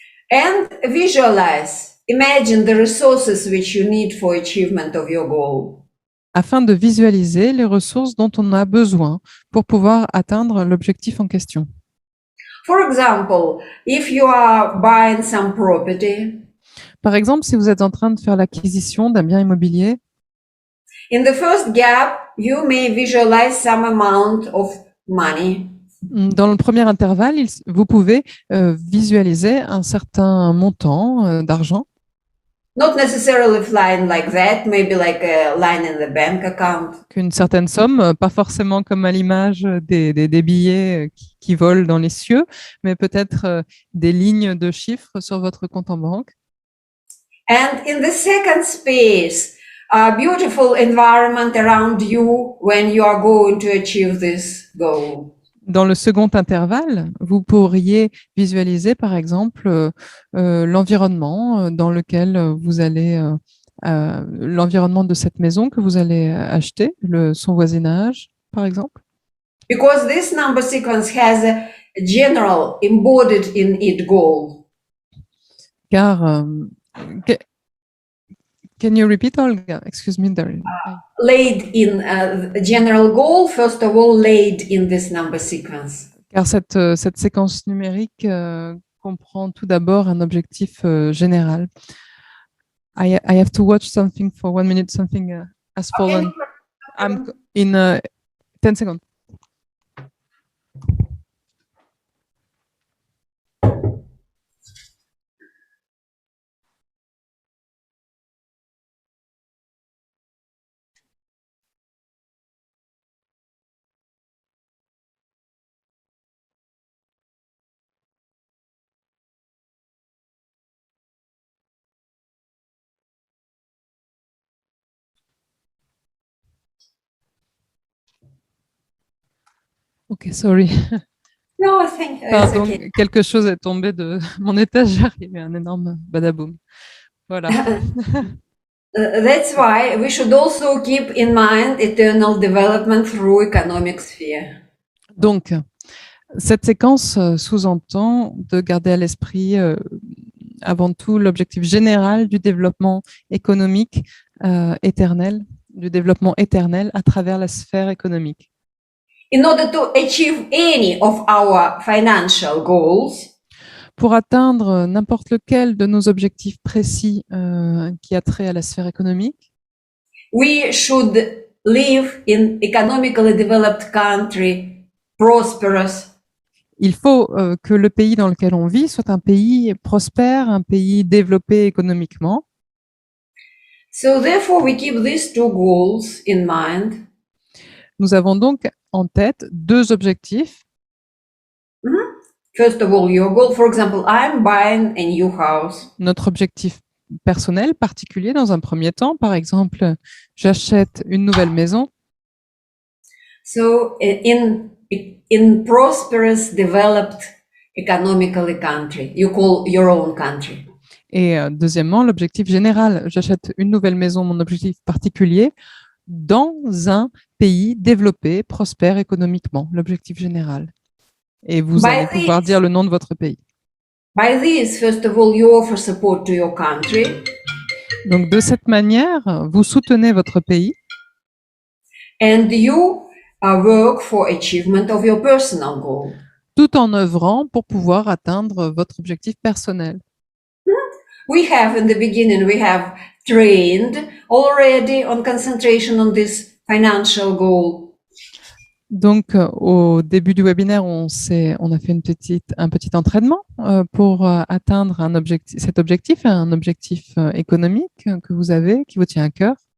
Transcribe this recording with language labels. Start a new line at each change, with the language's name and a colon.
English: And visualize, imagine the resources which you need for achievement of your goal.
French: Afin de visualiser les ressources dont on a besoin pour pouvoir atteindre l'objectif en question.
English: For example, if you are buying some property,
French: Par exemple, si vous êtes en train de faire l'acquisition d'un bien immobilier,
English: in the first gap, you may visualize some amount of money.
French: dans le premier intervalle, vous pouvez visualiser un certain montant d'argent.
English: Not necessarily flying like that, maybe like a line in the bank account.
French: Qu'une certaine somme, pas forcément comme à l'image des billets qui volent dans les cieux, mais peut-être des lignes de chiffres sur votre compte en banque.
English: And in the second space, a beautiful environment around you when you are going to achieve this goal.
French: Dans le second intervalle, vous pourriez visualiser, par exemple, l'environnement dans lequel vous allez, l'environnement de cette maison que vous allez acheter, son voisinage, par exemple.
English: Because this number sequence has a general embodied in it goal.
French: Car,
English: can you repeat, Olga? Excuse me, Daryl. Laid in a general goal, first of all, laid in this number sequence.
French: Car cette séquence numérique comprend tout d'abord un objectif général.
English: I have to watch something for 1 minute. Something has fallen. Okay. I'm in 10 seconds. Ok, sorry. No, I think it's
French: Pardon,
English: okay.
French: quelque chose est tombé de mon étagère. Il y a eu un énorme badaboum. Voilà.
English: That's why we should also keep in mind eternal development through economic sphere.
French: Donc, cette séquence sous-entend de garder à l'esprit avant tout l'objectif général du développement économique éternel, du développement éternel à travers la sphère économique.
English: In order to achieve any of our financial goals,
French: Pour atteindre n'importe lequel de nos objectifs précis qui a trait à la sphère économique,
English: we should live in economically developed country, prosperous,
French: il faut que le pays dans lequel on vit soit un pays prospère, un pays développé économiquement.
English: so therefore we keep these two goals in mind.
French: Nous avons donc en tête deux objectifs.
English: First of all, your goal, for example, I'm buying a new house.
French: Notre objectif personnel particulier dans un premier temps, par exemple, j'achète une nouvelle maison.
English: So in prosperous, developed economically country, you call your own country.
French: Et deuxièmement, l'objectif général, j'achète une nouvelle maison, mon objectif particulier, dans un pays développé, prospère économiquement, l'objectif général. Et vous allez pouvoir dire le nom de votre pays.
English: By this, first of all, you offer support to your country.
French: Donc, de cette manière, vous soutenez votre pays.
English: And you work for achievement of your personal goal.
French: Tout en œuvrant pour pouvoir atteindre votre objectif personnel.
English: We have, in the beginning, we have trained already on concentration on this financial goal.
French: Donc, au début du webinaire, on a fait un petit entraînement pour atteindre cet objectif, un objectif économique que vous avez, qui vous tient à cœur.